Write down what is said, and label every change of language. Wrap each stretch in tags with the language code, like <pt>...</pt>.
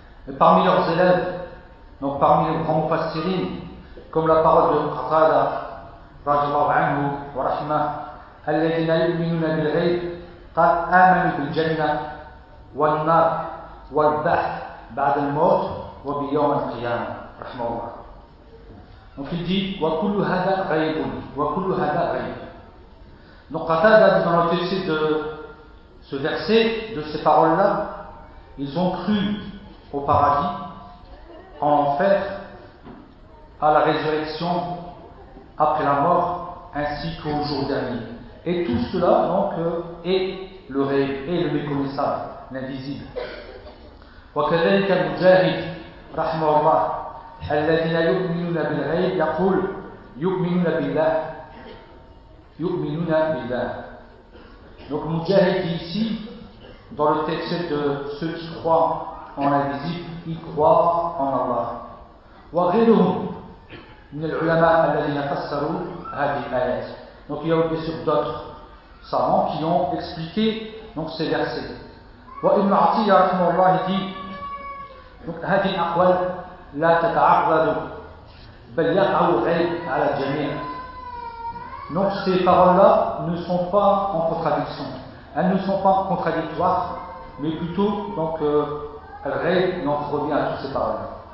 <fr>Mais parmi leurs élèves, donc parmi les grands mufassirines comme la parole de Qatada radiallahu anhu wa rahimah</fr> <ar>الذين يؤمنون بالغيب قد آمنوا بالجنة والنار والبعث بعد الموت وبيوم القيامة رحمه الله.</ar> <fr>Donc il dit</fr> <ar>وكل هذا غيب وكل هذا غيب.</ar> <fr>Donc Qatada dans le texte de ce verset, de ces paroles là, ils ont cru au paradis, en enfer, à la résurrection après la mort ainsi qu'au jour dernier. Et tout cela, donc, est le réel, est le méconnaissable, l'invisible.</fr> <ar>وكذلك المجاهد رحمه الله الذين يؤمنون بالغيب يقول يؤمنون بالله يؤمنون بالله.</ar> <fr>Donc, Mujahid dit ici, dans le texte de ceux qui croient en l'invisible, ils croient en Allah.</fr> <ar>وغيرهم من العلماء الذين فسروا هذه الآيات.</ar> <fr>Donc il y a bien sûr d'autres savants qui ont expliqué donc, ces versets.</fr> <ar>Wa ibn Atiyya rahimahullah</ar> <fr>dit donc</fr> <ar>hadi aqwal la tata'arrad bal yaqa'u al-ghayb 'ala al-jami'.</ar> <fr>Donc ces paroles-là ne sont pas en contradiction. Elles ne sont pas contradictoires, mais plutôt donc al-ghayb donc revient à toutes ces paroles.</fr>